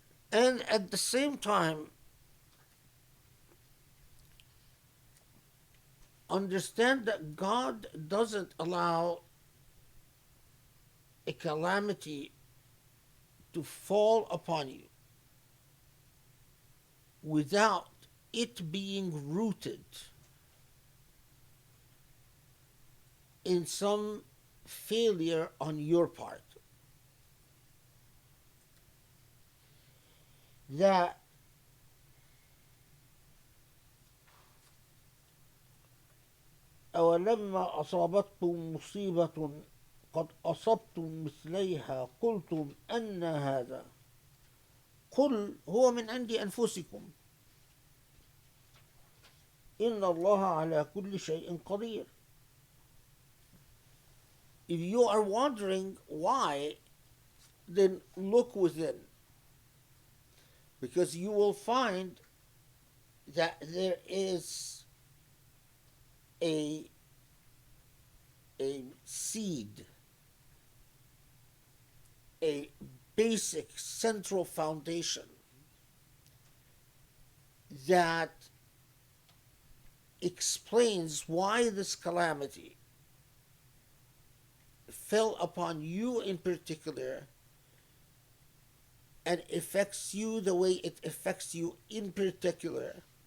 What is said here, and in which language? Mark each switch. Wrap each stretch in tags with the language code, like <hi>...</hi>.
<en>And at the same time, understand that God doesn't allow a calamity to fall upon you without it being rooted in some failure on your part.</en> <ar>That أولما أصابتكم مصيبة قد أصبتم مثليها قلتم أن هذا قل هو من عند أنفسكم إن الله على كل شيء قدير.</ar> <en>If you are wondering why, then look within, because you will find that there is a a seed, a basic central foundation that explains why this calamity fell upon you in particular and affects you the way it affects you in particular.</en>